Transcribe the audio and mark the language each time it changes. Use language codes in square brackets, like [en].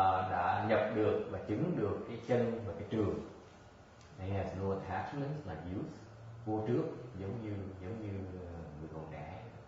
[vi] Đã nhập được và chứng được cái chân và cái trường. [en] He has no attachments like youth. [vi] Vô trước giống như người còn trẻ.